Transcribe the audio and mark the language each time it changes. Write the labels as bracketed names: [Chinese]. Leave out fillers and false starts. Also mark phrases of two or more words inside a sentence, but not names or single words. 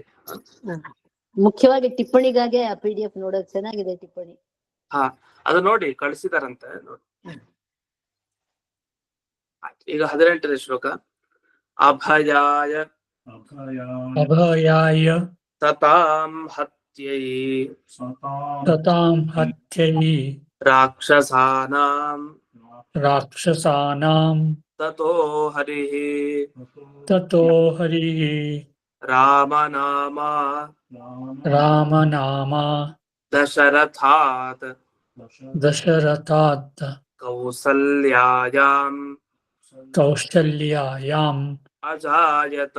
[Kannada] ಮುಖ್ಯವಾಗಿ ಟಿಪ್ಪಣಿಗಾಗಿ ಆ PDF ನೋಡೋದು ಚೆನ್ನಾಗಿದೆ. ಟಿಪ್ಪಣಿ ಅದು ನೋಡಿ, ಕಳಿಸಿದಾರಂತೆ ನೋಡಿ. ಈಗ 18ನೇ ಶ್ಲೋಕ. [Sanskrit] ಅಭಯಾಯ ಅಭಯಾಯ ಸತಾಂ ಹತ್ಯೈ ಸತಾಂ ಹತ್ಯೈ ರಾಕ್ಷಸಾನಾಂ ರಾಕ್ಷಸಾನಾಂ ತತೋ ಹರಿಃ ತತೋ ಹರಿಃ ರಾಮನಾಮ ರಾಮನಾಮ ದಶರಥಾತ್ ದಶರಥಾತ್ ಕೌಸಲ್ಯಾಯಾಂ ಕೌಶಲ್ಯಾಯಾಂ ಅಜಾಯತ.